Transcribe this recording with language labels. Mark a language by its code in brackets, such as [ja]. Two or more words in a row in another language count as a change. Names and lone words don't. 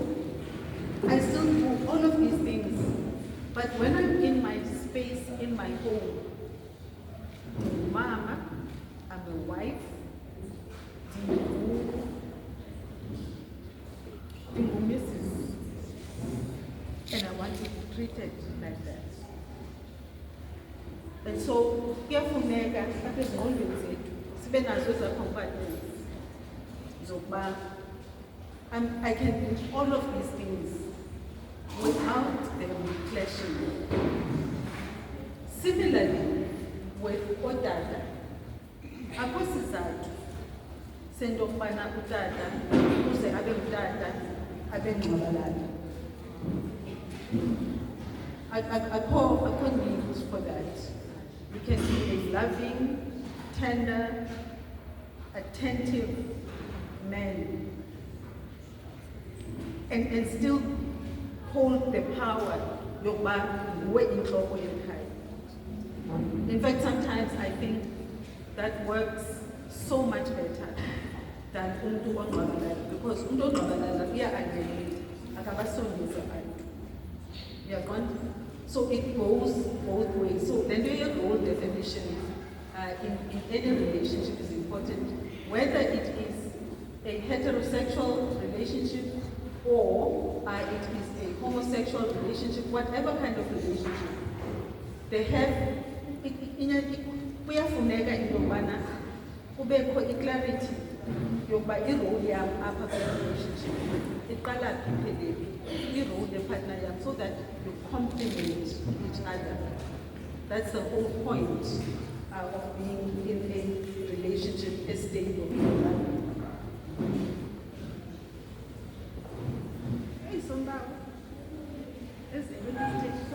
[en] I still do all of these things. But when I'm in my space, in my home, I'm a mama, I'm a wife, I'm a Mrs. And I want to be treated like that. And so, [xh] kuyafuneka apha ezingqondweni zethu sibe nazo ezaa compartments zokuba [en] I can do all of these things without them clashing. Similarly, with [xh] otata, akho sizathu sento yokubana utata uze abe ngutata abe ngqwabalala. [en] Akho need for that. You can be a loving, tender, attentive man and still hold the power [xh] yokuba nguwe intloko yekhaya. [en] In fact, sometimes I think that works so much better than [xh] umuntu ongqwabalala, [en] because [xh] umuntu ongqwabalala uya-alienate, akabasondezi abantu. Uyaqonda? [en] So it goes both ways. So then your role definition in any relationship is important, whether it is a heterosexual relationship or it is a homosexual relationship, whatever kind of relationship. They have [xh] kuyafuneka into yokubana kubekho i-clarity yokuba irole yam apha kule relationship iqala phi iphelele, irole yepartner yam, [en] so that you complement each other. That's the whole point of being in a relationship, a stable. Hey, Sonda. Is it really